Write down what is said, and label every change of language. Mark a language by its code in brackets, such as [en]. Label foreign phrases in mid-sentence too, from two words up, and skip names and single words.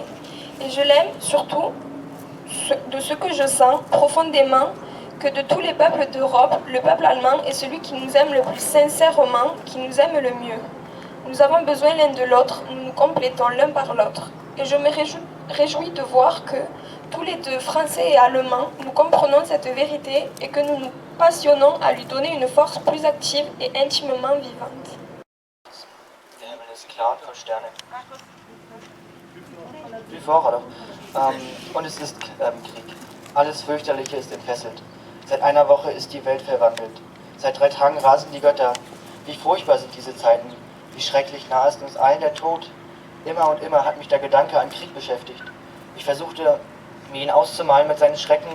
[fr] Et je l'aime surtout de ce que je sens profondément que de tous les peuples d'Europe, le peuple allemand est celui qui nous aime le plus sincèrement, qui nous aime le mieux. Nous avons besoin l'un de l'autre, nous nous complétons l'un par l'autre. Et je me réjouis de voir que, tous les deux, Français et Allemands, nous comprenons cette vérité et que nous nous passionnons à lui donner une force plus active et intimement vivante. [de] Der Himmel ist klar und voll Sterne. [fr] Plus fort, alors. [de] Und es ist Krieg. Alles Fürchterliche ist entfesselt. Seit einer Woche ist die Welt verwandelt. Seit 3 Tagen rasen die Götter. Wie furchtbar sind diese Zeiten. Wie schrecklich nah ist uns allen der Tod. Immer und immer hat mich der Gedanke an Krieg beschäftigt. Ich versuchte, mir ihn auszumalen mit seinen Schrecken.